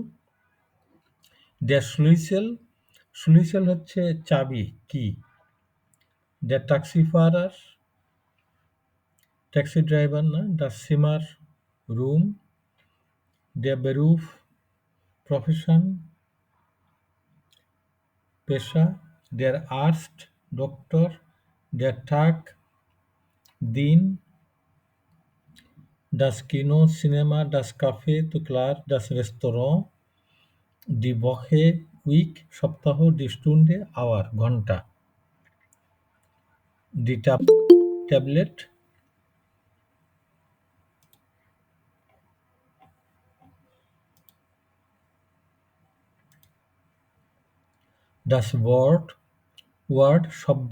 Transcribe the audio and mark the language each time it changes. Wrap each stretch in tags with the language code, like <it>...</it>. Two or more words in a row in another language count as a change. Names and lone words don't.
<de>Der Schlüssel, Schlüssel</de> <bn>হচ্ছে চাবি,</bn> <de>কি। Der Taxifahrer,</de> <en>taxi driver না।</en> <de>Das Zimmer, রুম। Der Beruf,</de> <bn>প্রফেশন, পেশা।</bn> <de>Der Arzt, ডক্টর। Der Tag, দিন। Das Kino, সিনেমা। Das Café,</de> <bn>তো ক্লাব।</bn> <de>Das Restaurant, die Woche,</de> <bn>উইক, সপ্তাহ।</bn> <de>Die Stunde,</de> <bn>আওয়ার, ঘন্টা। Die ট্যাবলেট।</bn> <de>Das Wort,</de> <bn>ওয়ার্ড, শব্দ।</bn>